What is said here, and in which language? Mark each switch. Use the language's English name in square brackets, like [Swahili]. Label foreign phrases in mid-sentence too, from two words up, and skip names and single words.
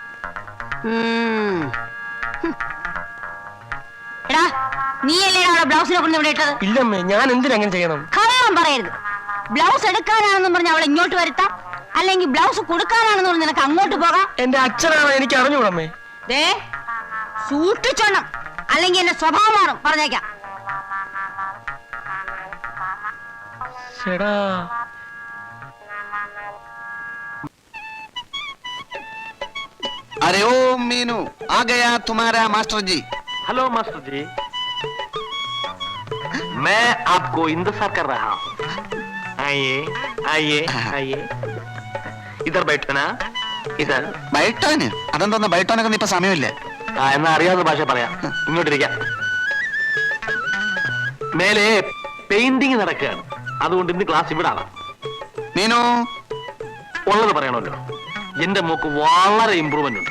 [Malayalam] എടാ, നീയല്ലേ അവിടെ ബ്ലൗസിനെ കൊണ്ട് ഇവിടെ ഇട്ടത്? ഇല്ലമ്മേ, ഞാൻ എന്തിനങ്ങനെ ചെയ്യണം? കള്ളം പറയരുത്. ബ്ലൗസ് എടുക്കാനാണെന്നും പറഞ്ഞ് അവളെ ഇങ്ങോട്ട് വരുത്താം, അല്ലെങ്കിൽ ബ്ലൗസ് കൊടുക്കാനാണെന്ന് പറഞ്ഞ് നിനക്ക് അങ്ങോട്ട് പോകാം. എന്റെ അച്ഛനാണ്, എനിക്ക് അറിഞ്ഞൂടമ്മേ. ദേ സൂക്ഷിച്ചോണം, അല്ലെങ്കിൽ എന്റെ സ്വഭാവം മാറും, പറഞ്ഞേക്കാം. [Hindi] अरे ओ मीनू, आ गया तुम्हारा मास्टर जी. हेलो मास्टर जी, मैं आपको इंतजार कर रहा हूँ. आइए आइए आइए, इधर बैठो ना. इधर [Malayalam] ബൈട്ടോന്? അതെന്തോന്ന് ബൈട്ടോനൊക്കെ ഇപ്പൊ സമയമില്ലേ? എന്നാ അറിയാവുന്ന ഭാഷ പറയാം. ഇങ്ങോട്ടിരിക്കാം. മേലെ പെയിന്റിങ് നടക്കുകയാണ്. അതുകൊണ്ട് ഇന്ന് ക്ലാസ് ഇവിടെ ആവാം. മീനു, ഉള്ളത് പറയണമല്ലോ, എന്റെ മോക്ക് വളരെ ഇമ്പ്രൂവ്മെന്റ് ഉണ്ട്.